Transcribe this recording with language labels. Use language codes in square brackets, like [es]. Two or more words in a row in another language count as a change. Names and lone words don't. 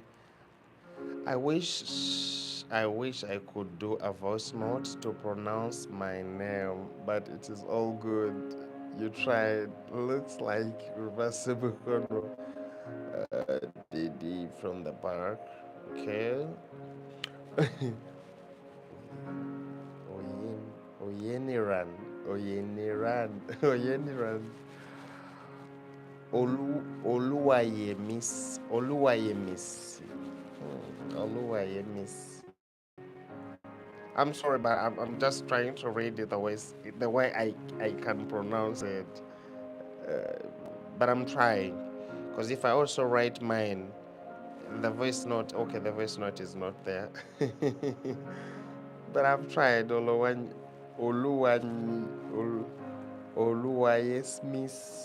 [en] I wish I could do a voice note to pronounce my name, but it is all good. You tried. Looks like reversible cornrow. DD from the back. Okay. Oyeniran. Oyeniran. Oluwayemis. Oluwayemis. I'm sorry, but I'm just trying to read it the way I can pronounce it. But I'm trying. Because if I also write mine, the voice note is not there. But I've tried. Oluwayesmis.